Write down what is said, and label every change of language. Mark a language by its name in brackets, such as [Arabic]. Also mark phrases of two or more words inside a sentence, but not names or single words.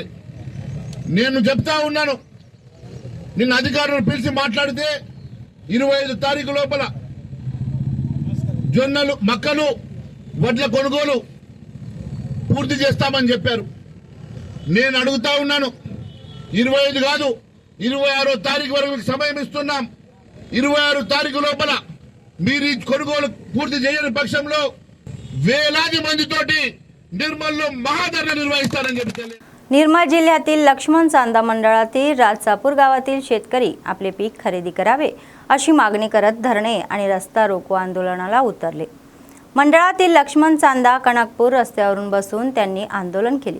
[Telugu] నేను చెప్తా ఉన్నాను, నిన్న అధికారులు పిలిచి మాట్లాడితే 25 తారీఖు లోపల జొన్నలు మక్కలు వడ్ల కొనుగోలు పూర్తి చేస్తామని చెప్పారు. నేను అడుగుతా ఉన్నాను, 25 కాదు 26వ తారీఖు వరకు సమయం ఇస్తున్నాం. 26 తారీఖు లోపల మీరు ఈ కొనుగోలు పూర్తి చేయని పక్షంలో వేలాది మందితోటి నిర్మల్ మహాధర్నా निर्वहिస్తారని చెప్పి [Marathi] निर्मल जिल्ह्यातील लक्ष्मण चांदा मंडळातील राजसापूर गावातील शेतकरी आपले पीक खरेदी करावे अशी मागणी करत धरणे आणि रस्ता रोको आंदोलनाला उतरले. मंडळातील लक्ष्मण चांदा कणकपूर रस्त्यावरून बसून त्यांनी आंदोलन केले.